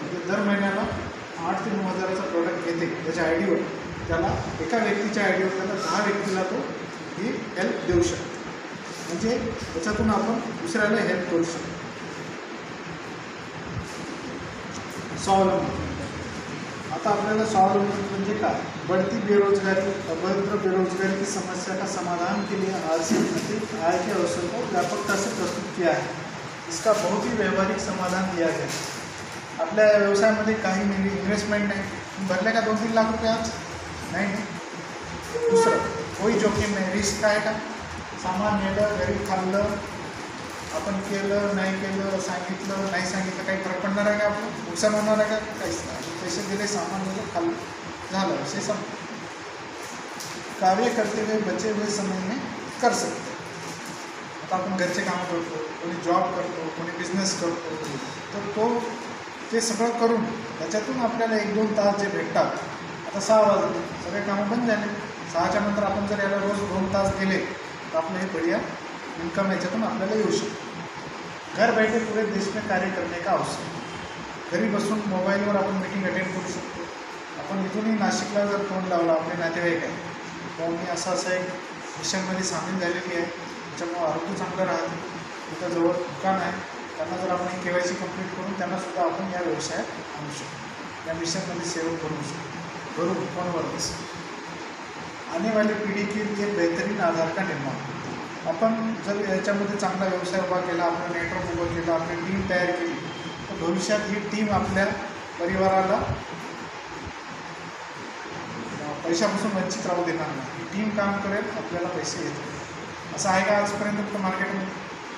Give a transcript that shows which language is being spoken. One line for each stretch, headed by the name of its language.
Marathi: म्हणजे दर महिन्याला 8 ते 9 हजाराचा प्रोडक्ट घेते त्याच्या आय डीवर, त्याला एका व्यक्तीच्या आय डीवर त्याला 10 व्यक्तीला तो ही हेल्प देऊ शकतो. म्हणजे त्याच्यातून आपण दुसऱ्याला हेल्प करू शकतो. स्वावलंबन. आता आपल्याला स्वावलंबन म्हणजे काय?
Hindi: बढ़ती बेरोजगारी, अभद्र बेरोजगारी की समस्या का समाधान के लिए आरसीएम ने आय के अवसर को व्यापकता से प्रस्तुत किया है. इसका बहुत ही व्यवहारिक समाधान दिया गया.
Marathi: आपल्या व्यवसायामध्ये काही इन्व्हेस्टमेंट नाही, भरले का 2-3 लाख रुपये आज नाही. दुसरं कोई जोखीम नाही, रिस्क आहे का? सामान नेलं, घरी खाल्लं, आपण केलं नाही केलं, सांगितलं नाही सांगितलं, काही फरक पडणार आहे का? आपलं नुकसान होणार आहे का? काहीच नाही. पैसे दिले, सामान दिलं, खाल्लं, झालं, विषय संपला.
Hindi: कार्य करते हुए बचे हुए समय में कर सकते.
Marathi: आता आपण घरचे कामं करतो, कोणी जॉब करतो, कोणी बिझनेस करतो, तर तो ते सगळं करून त्याच्यातून आपल्याला 1-2 तास जे भेटतात. आता 6 वाजले, सगळे कामं बंद झाले. 6च्या नंतर आपण जर याला रोज 2 तास गेले तर आपलं हे बढिया इन्कम याच्यातून आपल्याला येऊ शकतो.
Hindi: घर बैठे पूरे देश में कार्य करने का अवसर.
Marathi: घरी बसून मोबाईलवर आपण मीटिंग अटेंड करू शकतो. आपण इथूनही नाशिकला जर फोन लावला, आपले नातेवाईक आहे, तर मी असं एक मिशनमध्ये सामील झालेली आहे, त्याच्यामुळं आरोग्य चांगलं राहते. तिथं जवळ दुकान आहे, त्यांना जर आपण KYC कंप्लीट करून त्यांनासुद्धा आपण या व्यवसायात आणू शकतो, या मिशनमध्ये सेवा करू शकतो. घरून फोनवरच.
Hindi: आने वाली पिढी के लिए बेहतरीन आधार का निर्माण.
Marathi: आपण जर याच्यामध्ये चांगला व्यवसाय उभा केला, आपलं नेटवर्क उभं केलं, आपली टीम तयार केली, तर भविष्यात ही टीम आपल्या परिवाराला पैशापासून वंचित राहू देणार नाही. ही टीम काम करेल, आपल्याला पैसे येतील. असं आहे का आजपर्यंत कुठं मार्केटमध्ये?